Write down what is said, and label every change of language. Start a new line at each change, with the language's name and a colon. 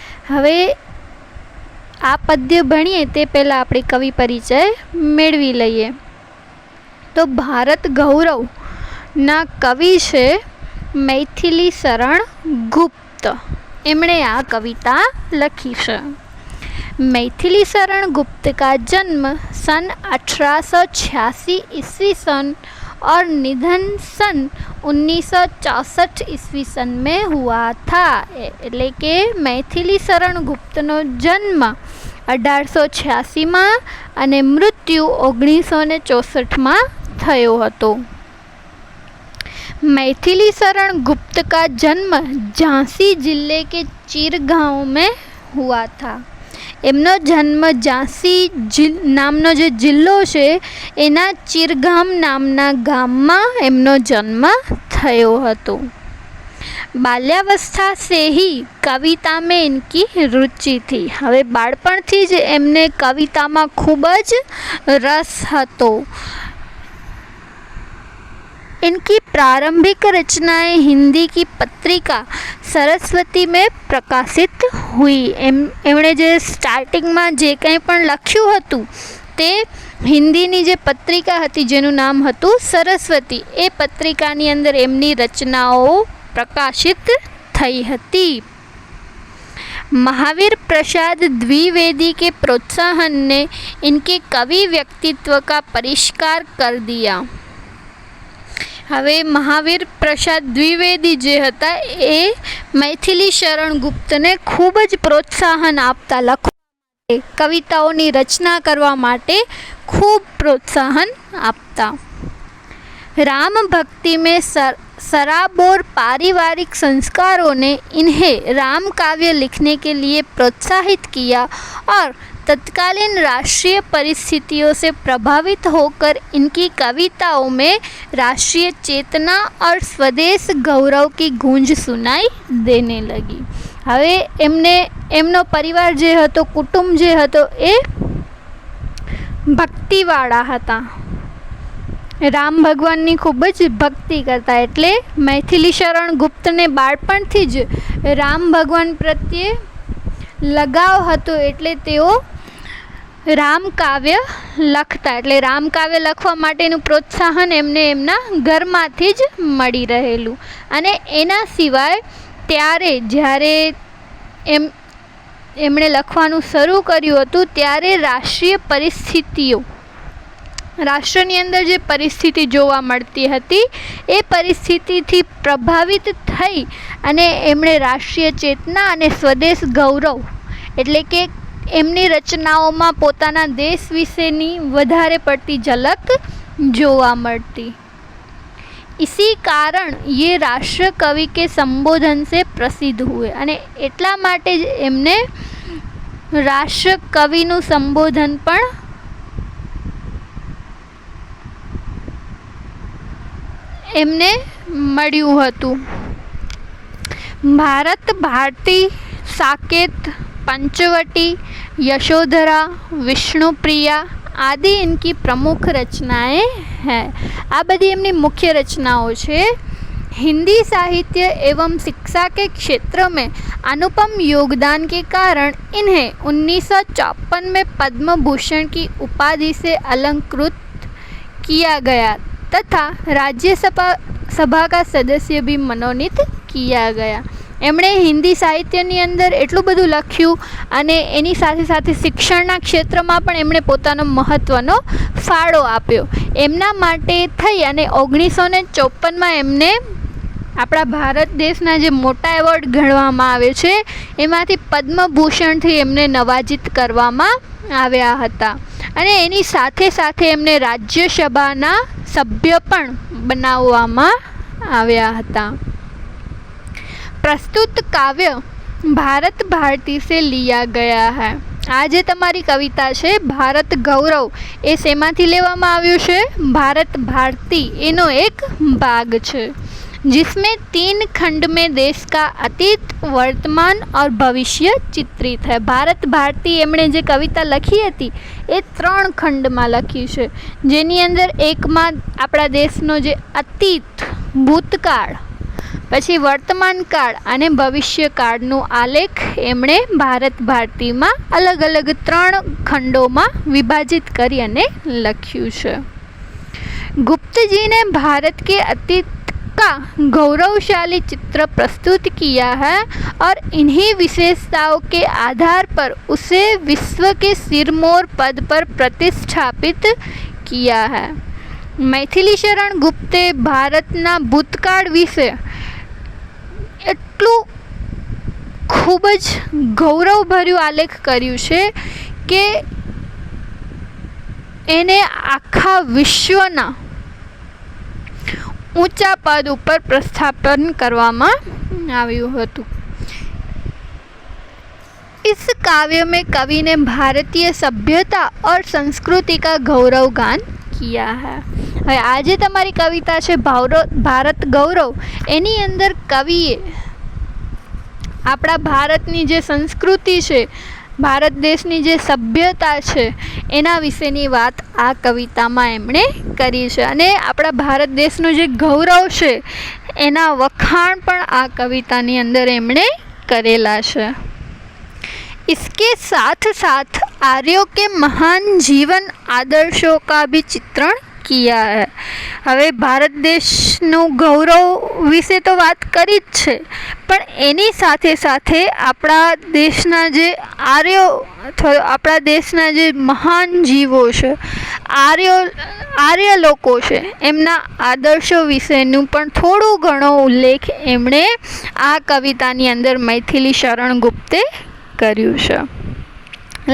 Gujarati: હવે આ પદ્ય ભણીએ તે પહેલાં આપણે કવિ પરિચય મેળવી લઈએ. તો ભારત ગૌરવ ના કવિ છે મૈથિલી શરણ ગુપ્ત. એમણે આ કવિતા લખી છે.
Hindi: मैथिली शरण गुप्त का जन्म सन 1886 ईस्वी सन और निधन सन 1964 ईस्वी सन में हुआ था.
Gujarati: એટલે કે મૈથિલી શરણ ગુપ્તનો જન્મ 1886 અને મૃત્યુ 1964 થયો હતો.
Hindi: मैथिली शरण गुप्त का जन्म झांसी जिले के चीरगांव में हुआ था.
Gujarati: એમનો જન્મ ઝાંસી નામનો જે જિલ્લો છે એના ચીરગામ નામના ગામમાં એમનો જન્મ થયો હતો.
Hindi: બાલ્યાवस्था से ही कविता में इनकी रुचि थी.
Gujarati: હવે બાળપણથી જ એમને કવિતામાં ખૂબ જ રસ હતો.
Hindi: इनकी प्रारंभिक रचनाएं हिंदी की पत्रिका सरस्वती में प्रकाशित हुई.
Gujarati: એમણે જે સ્ટાર્ટિંગમાં જે કંઈ પણ લખ્યું હતું તે હિન્દીની જે પત્રિકા હતી જેનું નામ હતું સરસ્વતી, એ પત્રિકાની અંદર એમની રચનાઓ પ્રકાશિત થઈ હતી.
Hindi: महावीर प्रसाद द्विवेदी के प्रोत्साहन ने इनके कवि व्यक्तित्व का परिष्कार कर दिया.
Gujarati: હવે મહાવીર પ્રસાદ દ્વિવેદી જે હતા એ મૈથિલી શરણ ગુપ્તને ખૂબ જ પ્રોત્સાહન આપતા, લખવા કવિતાઓની રચના કરવા માટે ખૂબ પ્રોત્સાહન આપતા.
Hindi: राम भक्ति में सराबोर पारिवारिक संस्कारों ने इन्हें राम काव्य लिखने के लिए प्रोत्साहित किया और तत्कालीन राष्ट्रीय परिस्थितियों से प्रभावित होकर इनकी कविताओं में राष्ट्रीय चेतना और स्वदेश गौरव की गूंज सुनाई देने लगी.
Gujarati: હવે એમનો પરિવાર જે હતો, કુટુંબ જે હતો એ ભક્તિવાળા હતા. રામ ભગવાનની ખૂબ જ ભક્તિ કરતા, એટલે મૈથિલી શરણ ગુપ્તને બાળપણથી જ રામ ભગવાન પ્રત્યે લગાવ હતો, એટલે તેઓ રામકાવ્ય લખતા. એટલે રામકાવ્ય લખવા માટેનું પ્રોત્સાહન એમને એમના ઘરમાંથી જ મળી રહેલું. અને એના સિવાય ત્યારે જ્યારે એમણે લખવાનું શરૂ કર્યું હતું ત્યારે રાષ્ટ્રની અંદર જે પરિસ્થિતિ જોવા મળતી હતી એ પરિસ્થિતિથી પ્રભાવિત થઈ અને એમણે રાષ્ટ્રીય ચેતના અને સ્વદેશ ગૌરવ, એટલે કે એમની રચનાઓમાં પોતાના દેશ વિશેની વધારે પડતી ઝલક જોવા મળતી.
Hindi: इसी कारण ये राष्ट्र कवि के संबोधन से प्रसिद्ध हुए.
Gujarati: અને એટલા માટે જ એમને રાષ્ટ્ર કવિનું સંબોધન પણ એમને મળ્યું હતું.
Hindi: ભારત ભારતી, साकेत, पंचवटी, यशोधरा, विष्णुप्रिया आदि इनकी प्रमुख रचनाएं हैं.
Gujarati: આ બધી એમની મુખ્ય રચનાઓ છે.
Hindi: हिंदी साहित्य एवं शिक्षा के क्षेत्र में अनुपम योगदान के कारण इन्हें 1954 में पद्म भूषण की उपाधि से अलंकृत किया गया तथा राज्यसभा का सदस्य भी मनोनीत किया गया.
Gujarati: એમણે હિન્દી સાહિત્યની અંદર એટલું બધું લખ્યું અને એની સાથે સાથે શિક્ષણના ક્ષેત્રમાં પણ એમણે પોતાનો મહત્ત્વનો ફાળો આપ્યો. એમના માટે થઈ અને 1954માં એમને આપણા ભારત દેશના જે મોટા એવોર્ડ ગણવામાં આવે છે એમાંથી પદ્મભૂષણથી એમને નવાજિત કરવામાં આવ્યા હતા. અને એની સાથે સાથે એમને રાજ્યસભાના સભ્ય પણ બનાવવામાં આવ્યા હતા.
Hindi: प्रस्तुत काव्य भारत भारती से लिया गया है.
Gujarati: આ જે તમારી કવિતા છે ભારત ગૌરવ એ શેમાંથી લેવામાં આવ્યું છે? ભારત ભારતી એનો એક ભાગ છે.
Hindi: जिसमें 3 खंड में देश का अतीत, वर्तमान और भविष्य चित्रित है।
Gujarati: ભારત ભારતી એમણે જે કવિતા લખી હતી એ 3 ખંડમાં લખી છે, જેની અંદર એકમાં આપણા દેશનો જે અતીત, ભૂતકાળ, પછી વર્તમાન કાળ અને ભવિષ્યકાળનું આલેખ એમણે ભારત ભારતીમાં અલગ અલગ 3 ખંડોમાં વિભાજિત કરી અને લખ્યું છે।
Hindi: गुप्त जी ने भारत के अतीत का गौरवशाली चित्र प्रस्तुत किया है और इन्हीं विशेषताओं के आधार पर उसे विश्व के सिरमौर पद पर प्रतिष्ठापित किया है।
Gujarati: मैथिली शरण गुप्ते भारतना भूतकाળ વિશે એટલું ખૂબ જ ગૌરવભર્યું આલેખ કર્યું છે કે એને આખા વિશ્વના ऊंचा पद ऊपर प्रस्थापन करवामा आव्યું હતું।
Hindi: इस काव्य में कवि ने भारतीय सभ्यता और संस्कृति का गौरवगान किया है।
Gujarati: હવે આજે તમારી કવિતા છે ભારત ગૌરવ, એની અંદર કવિએ આપણા ભારતની જે સંસ્કૃતિ છે, ભારત દેશની જે સભ્યતા છે એના વિશેની વાત આ કવિતામાં એમણે કરી છે અને આપણા ભારત દેશનું જે ગૌરવ છે એના વખાણ પણ આ કવિતાની અંદર એમણે કરેલા છે।
Hindi: इसके साथ साथ आर्यों के महान जीवन आदर्शों का भी चित्रण किया है।
Gujarati: હવે ભારત દેશનું ગૌરવ વિશે તો વાત કરી જ છે, પણ એની સાથે સાથે આપણા દેશના જે આર્યો અથવા આપણા દેશના જે મહાન જીવો છે, આર્ય લોકો છે, એમના આદર્શો વિશેનું પણ થોડું ઘણો ઉલ્લેખ એમણે આ કવિતાની અંદર મૈથિલી શરણ ગુપ્તે કર્યું છે।